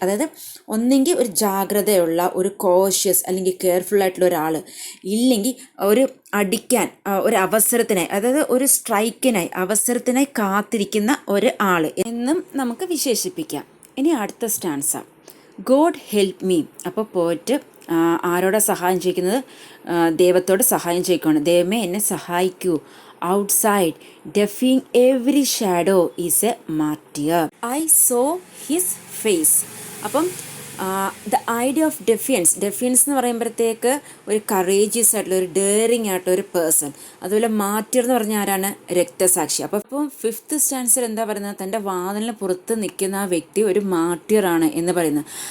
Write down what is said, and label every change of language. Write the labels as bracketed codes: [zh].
[ml] അതായത് ഒന്നെങ്കിൽ ഒരു ജാഗ്രതയുള്ള, ഒരു കോഷ്യസ് അല്ലെങ്കിൽ കെയർഫുൾ ആയിട്ടുള്ള ഒരാൾ, ഇല്ലെങ്കിൽ ഒരു അടിക്കാൻ ഒരു അവസരത്തിനായി, അതായത് ഒരു സ്ട്രൈക്കിനായി, അവസരത്തിനായി കാത്തിരിക്കുന്ന ഒരു ആൾ എന്നും നമുക്ക് വിശേഷിപ്പിക്കാം. ഇനി അടുത്ത സ്റ്റാൻസ, [en] God help me. [ml] അപ്പോൾ പോയിട്ട് ആരോടാ സഹായം ചോദിക്കുന്നത്? ദൈവത്തോട് സഹായം ചോദിക്കുകയാണ്. ദൈവമേ എന്നെ സഹായിക്കൂ. [en] Outside, defying every shadow is a martyr. I saw his face. [ml] അപ്പം [en] the idea of defiance [ml] എന്ന് പറയുമ്പോഴത്തേക്ക് ഒരു കറേജിയസ് ആയിട്ടുള്ള, ഒരു ഡെയറിങ് ആയിട്ടുള്ള ഒരു പേഴ്സൺ. അതുപോലെ മാർട്ടിയർ എന്ന് പറഞ്ഞാൽ ആരാണ്? രക്തസാക്ഷി. അപ്പോൾ ഇപ്പം 5th സ്റ്റാൻസർ എന്താ പറയുന്നത്? തൻ്റെ വാതിലിന് പുറത്ത് നിൽക്കുന്ന ആ വ്യക്തി ഒരു മാർട്ടിയറാണ് എന്ന് പറയുന്നത്.